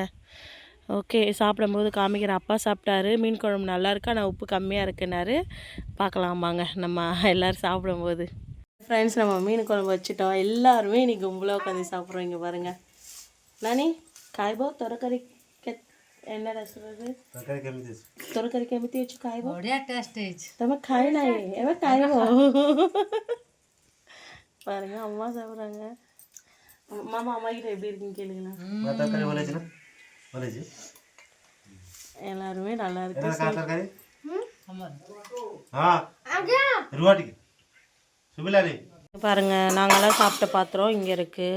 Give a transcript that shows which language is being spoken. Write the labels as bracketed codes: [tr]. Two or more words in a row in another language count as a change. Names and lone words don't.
[ta] ஓகே, சாப்பிடும்போது காமிக்கிறேன். அப்பா சாப்பிட்டாரு, மீன் குழம்பு நல்லா இருக்கு, ஆனால் உப்பு கம்மியாக இருக்குன்னாரு. பார்க்கலாமாங்க நம்ம எல்லோரும் சாப்பிடும்போது. ஃப்ரெண்ட்ஸ் நம்ம மீன் குழம்பு வச்சுட்டோம். எல்லாருமே இன்றைக்கி கும்பலாக உட்காந்து சாப்பிட்றோம். இங்கே பாருங்கள் நானி [or] ଖାଇବ ତରକାରୀ [ta] என்னடா சொல்கிறது [or] ତରକାରୀ କେମିତି ଅଛି ଖାଇବ? ବଢ଼ିଆ ଟେଷ୍ଟ ହେଇଛି. ତମେ ଖାଇ ନାହିଁ ଏବେ ଖାଇବ. [ta] பாருங்க அம்மா சாப்பிட்றாங்க. மாமா அம்மா கிட்ட எப்படி இருக்குன்னு கேளுங்களா. எல்லாருமே நல்லா இருக்கு. பாருங்க நாங்களாம் சாப்பிட்ட பாத்திரம் இங்கே இருக்குது.